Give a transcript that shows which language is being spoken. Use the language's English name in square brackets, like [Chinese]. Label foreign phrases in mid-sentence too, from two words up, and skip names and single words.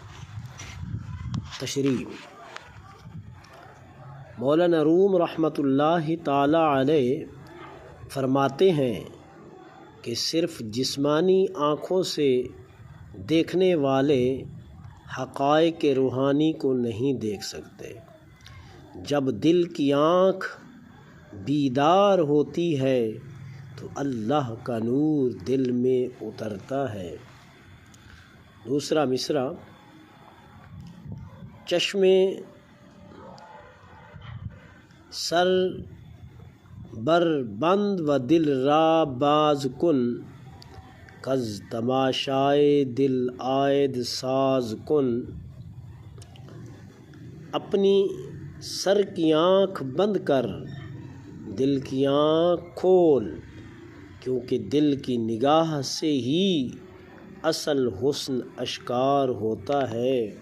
[Urdu] تشریح: مولانا روم رحمۃ اللہ تعالی علیہ فرماتے ہیں کہ صرف جسمانی آنکھوں سے دیکھنے والے حقائق روحانی کو نہیں دیکھ سکتے۔ جب دل کی آنکھ بیدار ہوتی ہے تو اللہ کا نور دل میں اترتا ہے۔ دوسرا مصرع: [Persian] چشم سر بر بند و دل را باز کن، کز تماشائے دل عائد ساز کن۔ [Urdu] اپنی سر کی آنکھ بند کر دل کی آنکھ کھول، کیونکہ دل کی نگاہ سے ہی اصل حسن اشکار ہوتا ہے۔